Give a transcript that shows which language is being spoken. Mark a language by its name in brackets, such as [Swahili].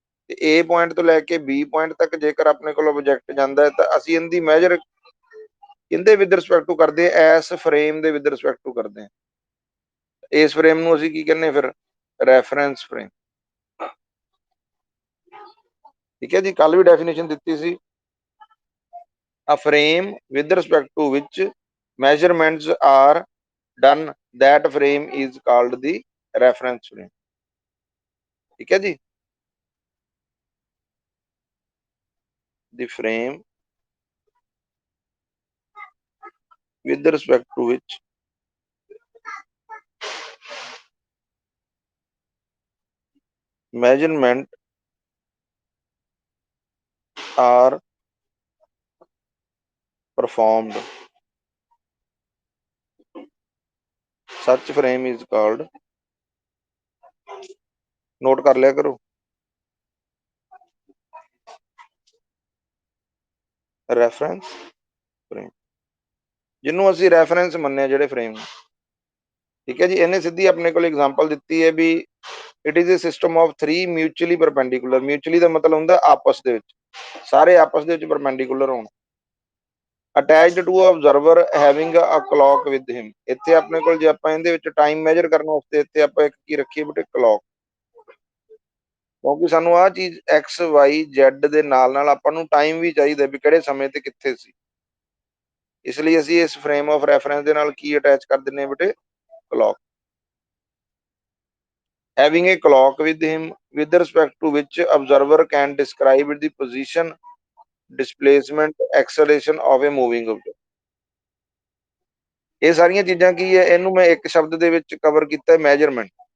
[Punjabi] ਤੇ A point ਤੋਂ ਲੈ ਕੇ B ਪੁਆਇੰਟ ਤੱਕ ਜੇਕਰ ਆਪਣੇ ਕੋਲ ਆਬਜੈਕਟ ਜਾਂਦਾ ਹੈ, ਤਾਂ ਅਸੀਂ ਇਹਦੀ ਮੈਜਰ ਕਿੰਦੇ ਵਿਦ ਰਿਸਪੈਕਟ ਟੂ ਕਰਦੇ ਆ, ਐਸ ਫਰੇਮ ਦੇ ਵਿਦ ਰਿਸਪੈਕਟ ਟੂ ਕਰਦੇ ਆ। ਇਸ ਫਰੇਮ ਨੂੰ ਅਸੀਂ ਕੀ ਕਹਿੰਦੇ ਫਿਰ, ਰੈਫਰੈਂਸ ਫਰੇਮ। ਠੀਕ ਹੈ ਜੀ। ਕੱਲ ਵੀ ਡੈਫੀਨੇਸ਼ਨ ਦਿੱਤੀ ਸੀ, [English] a frame with respect to which measurements are done, that frame is called the reference frame। [Punjabi] ठीक है जी। [English] the frame with respect to which measurement are performed, such frame is called, [Punjabi] note कर लिया करो, reference frame, जिन्हों ਅਸੀਂ reference ਮੰਨਿਆ ਜਿਹੜੇ frame. ਠੀਕ ਹੈ ਜੀ। ਇਹਨੇ ਸਿੱਧੀ ਆਪਣੇ ਕੋਲ ਐਗਜ਼ਾਮਪਲ ਦਿੱਤੀ ਹੈ ਵੀ [English] It is a system of 3 mutually perpendicular. [Punjabi] ਮਿਊਚੁਅਲੀ ਦਾ ਮਤਲਬ ਹੁੰਦਾ ਆਪਸ ਦੇ ਵਿੱਚ, ਸਾਰੇ ਆਪਸ ਦੇ ਵਿੱਚ ਪਰਪੈਂਡੀਕੂਲਰ ਹੋਣ। [English] Attached to observer having a clock with him. [Punjabi] ਇੱਥੇ ਆਪਣੇ ਕੋਲ ਜੇ ਆਪਾਂ ਇਹਦੇ ਵਿੱਚ ਟਾਈਮ ਮੈਜਰ ਕਰਨ ਵਾਸਤੇ ਇੱਥੇ ਆਪਾਂ ਇੱਕ ਕੀ ਰੱਖੀਏ ਬੇਟੇ, ਕਲੌਕ। ਕਿਉਂਕਿ ਸਾਨੂੰ ਆਹ ਚੀਜ਼ XYZ ਦੇ ਨਾਲ ਨਾਲ ਆਪਾਂ ਨੂੰ ਟਾਈਮ ਵੀ ਚਾਹੀਦਾ ਵੀ ਕਿਹੜੇ ਸਮੇਂ ਤੇ ਕਿੱਥੇ ਸੀ, ਇਸ ਲਈ ਅਸੀਂ ਇਸ ਫਰੇਮ ਆਫ ਰੈਫਰੈਂਸ ਦੇ ਨਾਲ ਕੀ ਅਟੈਚ ਕਰ ਦਿੰਨੇ ਆ ਬੇਟੇ, clock. [English] having a clock with him with respect to which observer can describe the position, displacement, acceleration of a moving object। [Punjabi] ਇਹ ਸਾਰੀਆਂ ਚੀਜ਼ਾਂ ਕੀ ਹੈ, ਇਹਨੂੰ ਮੈਂ ਇੱਕ ਸ਼ਬਦ ਦੇ ਵਿੱਚ ਕਵਰ ਕੀਤਾ, ਮੈਜਰਮੈਂਟ।